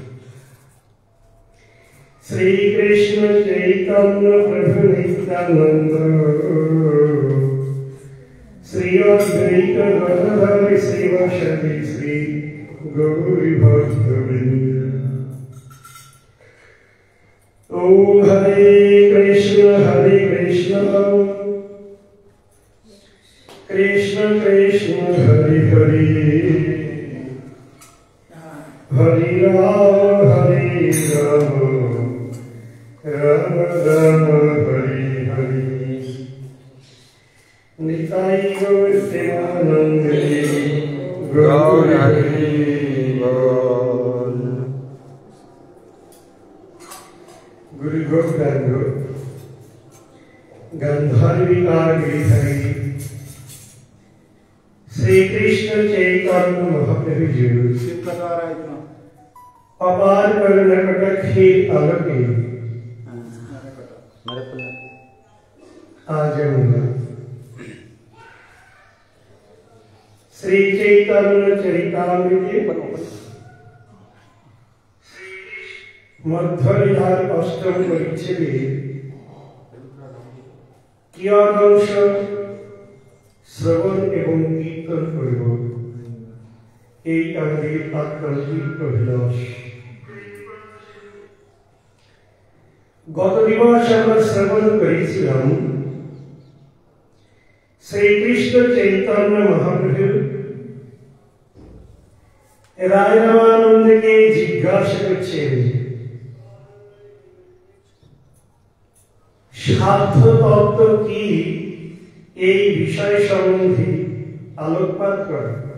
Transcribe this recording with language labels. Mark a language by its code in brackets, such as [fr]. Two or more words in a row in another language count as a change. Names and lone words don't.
[sa] श्रीकृष्ण चैतन्य प्रभु नित्यानंद श्री अद्वैत गदाधर श्रीवासदि श्री गौरी भक्तवृंद। ओम हरे कृष्ण कृष्ण कृष्ण हरे हरे हरे राम राम राम हरे हरे। निताई गौर प्रेमानंद गौर हरि बोल। गुरु गोप्रांग गंधर्विका गिरिधरी श्री कृष्ण चैतन्य महाप्रभु जी [bn] অপার করুণা কটাক্ষী আলোকে আজ শ্রী চৈতন্য চরিতামৃতে মধ্যলীলার অষ্টম পরিচ্ছেদে কিয়দংশ শ্রবণ এবং কীর্তন করিব এই আমাদের আত্মান্তিক অভিলাষ। গত দিবস আমরা শ্রবণ করেছিলাম শ্রীকৃষ্ণ চৈতন্য মহাপ্রভু রায় রামানন্দকে জিজ্ঞাসা করছেন সাধ্য তত্ত্ব কি, এই বিষয় সম্বন্ধে আলোকপাত করে।